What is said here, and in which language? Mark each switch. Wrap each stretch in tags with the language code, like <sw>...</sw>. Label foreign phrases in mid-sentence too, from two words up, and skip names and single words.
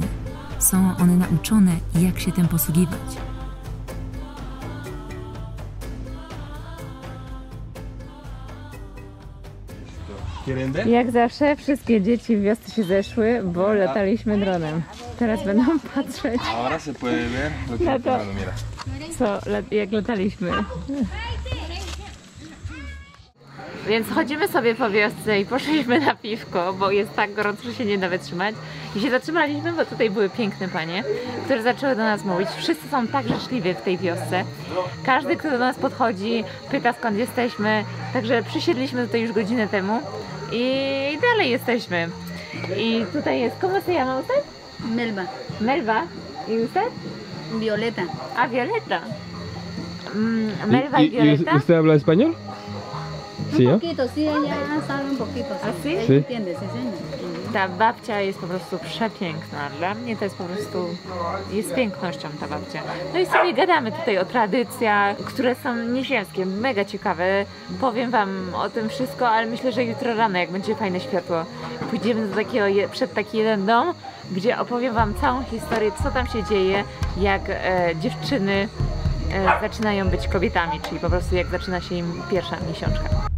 <pl>Są one nauczone, jak się tym posługiwać. Jak zawsze wszystkie dzieci w wiosce się zeszły, bo lataliśmy dronem. Teraz będą patrzeć</pl> <es>Ahora se puede ver lo que</es> <pl>Na</pl> <es>está</es> <pl>to.</pl> <es>filmando, mira.</es> <pl>jak lataliśmy. Więc chodzimy sobie po wiosce i poszliśmy na piwko, bo jest tak gorąco, że się nie da wytrzymać. I się zatrzymaliśmy, bo tutaj były piękne panie, które zaczęły do nas mówić. Wszyscy są tak życzliwi w tej wiosce. Każdy, kto do nas podchodzi, pyta, skąd jesteśmy. Także przysiedliśmy tutaj już godzinę temu i dalej jesteśmy. I tutaj jest,</pl> <es>¿cómo se llama usted? Melba, Melba. ¿Y usted? Violeta. A, Violeta. Melba y ¿Y Violeta. usted habla español? Sí, Un ¿no? poquito, sí, ella sabe un poquito. ¿Ah, sí? Ella Sí. entiende, se enseña.</es> <pl>Ta babcia jest po prostu przepiękna. Dla mnie to jest po prostu, jest pięknością ta babcia. No i sobie gadamy tutaj o tradycjach, które są nieziemskie, mega ciekawe. Powiem wam o tym wszystko, ale myślę, że jutro rano, jak będzie fajne światło, pójdziemy do takiego, przed taki jeden dom, gdzie opowiem wam całą historię, co tam się dzieje, jak dziewczyny zaczynają być kobietami, czyli po prostu jak zaczyna się im pierwsza miesiączka.</pl>